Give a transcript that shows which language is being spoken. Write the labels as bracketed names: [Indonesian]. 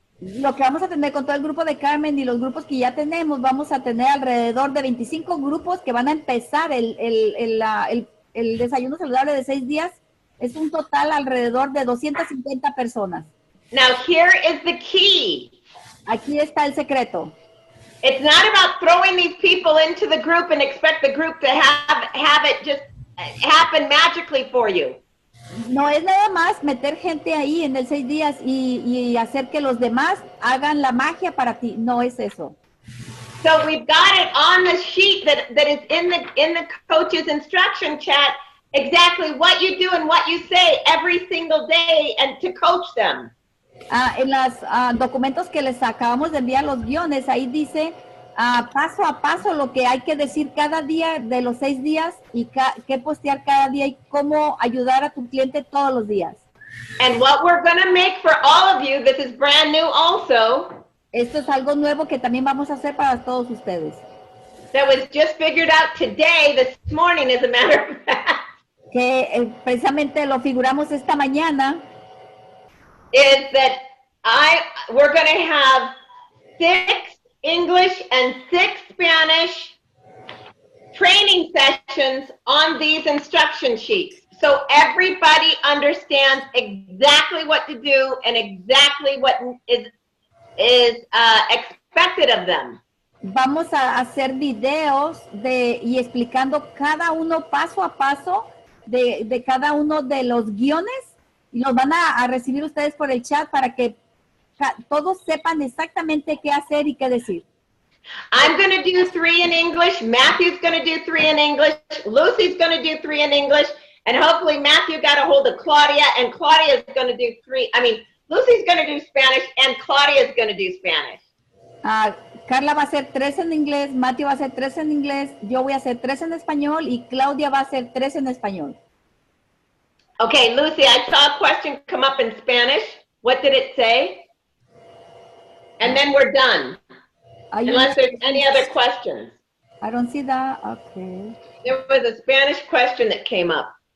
[Spanish] Lo que vamos a tener con todo el grupo de Carmen y los grupos que ya tenemos, vamos a tener alrededor de 25 grupos que van a empezar el desayuno saludable de 6 días. Es un total alrededor de 250 personas. [English] Now here is the key. [Spanish] Aquí está el secreto. [English] It's not about throwing these people into the group and expect the group to have it just happen magically for you. [Spanish] No es nada más meter gente ahí en el 6 días y hacer que los demás hagan la magia para ti. No es eso. [English] So we've got it on the sheet that is in the coach's instruction chat, exactly what you do and what you say every single day and to coach them. [Spanish] En los documentos que les acabamos de enviar, los guiones, ahí dice paso a paso lo que hay que decir cada día de los 6 días y qué postear cada día y cómo ayudar a tu cliente todos los días. [English] And what we're going to make for all of you, this is brand new also. [Spanish] Esto es algo nuevo que también vamos a hacer para todos ustedes. [English] That was just figured out today, this morning, as a matter of fact. [Spanish] Que precisamente lo figuramos esta mañana. [English] Is that we're going to have 6 English and 6 Spanish training sessions on these instruction sheets. So everybody understands exactly what to do and exactly what is expected of them. [Spanish] Vamos a hacer videos y explicando cada uno paso a paso de cada uno de los guiones. Y los van a recibir ustedes por el chat para que todos sepan exactamente qué hacer y qué decir. [English] I'm going to do 3 in English. Matthew's going to do 3 in English. Lucy's going to do 3 in English. And hopefully Matthew got a hold of Claudia, and Claudia's going to do 3. I mean, Lucy's going to do Spanish, and Claudia's going to do Spanish. [Spanish] Karla va a hacer 3 en inglés, Matthew va a hacer 3 en inglés, yo voy a hacer 3 en español y Claudia va a hacer 3 en español. [English] Okay, Lucy, I saw a question come up in Spanish. What did it say? And then we're done. Unless there's any other questions. I don't see that. Okay. There was a Spanish question that came up.